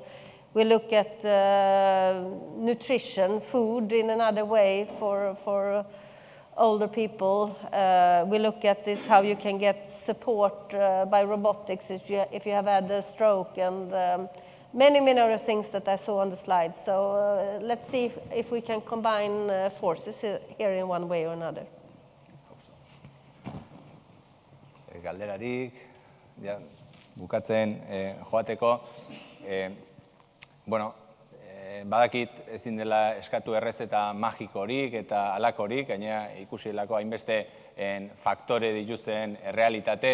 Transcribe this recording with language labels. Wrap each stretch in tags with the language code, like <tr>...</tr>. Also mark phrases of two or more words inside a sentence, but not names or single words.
<en>We look at nutrition, food in another way for older people. We look at this, how you can get support by robotics if you have had a stroke, and many other things that I saw on the slide. So let's see if we can combine forces here in one way or another.</en> <eu>Galderarik, bukatzen joateko. Bueno, badakit ezin dela eskatu errezeta magikorik eta alakorik, gainera ikusilako hainbeste faktore dituzten realitate</eu>